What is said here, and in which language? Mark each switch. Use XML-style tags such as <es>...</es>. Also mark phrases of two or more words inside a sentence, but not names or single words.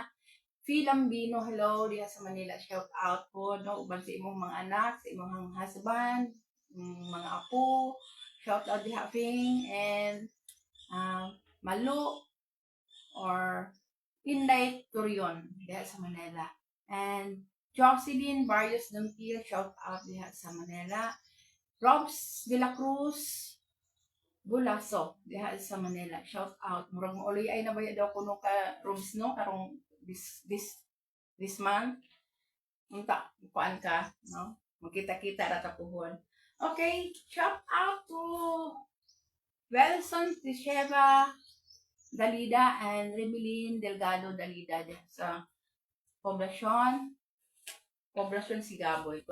<ceb>Filambino, hello diha sa Manila,</ceb> <en>shout out</en> <ceb>po no uban sa imong mga anak, sa imong husband, mga apo,</ceb> <en>shout out</en> <ceb>diha Ping. And Malu or Inday Turion diha sa Manila. And Jocelyn Barrios Dumpil,</ceb> <en>shout out</en> <ceb>diha sa Manila. Robs de la Cruz Bulaso diha sa Manila,</ceb> <en>shout out.</en> <ceb>Murag mo uloy ay nabaya daw kuno ka Robs no karong</ceb> <en>this month.</en> <ceb>Unta kuan ka no. Magkita-kita ra ta puhon.</ceb> <en>Okay, shout out to</en> <ceb>Wilson Tisheva Dalida and Remelin Delgado Dalida sa Poblacion Sigaboy.</ceb>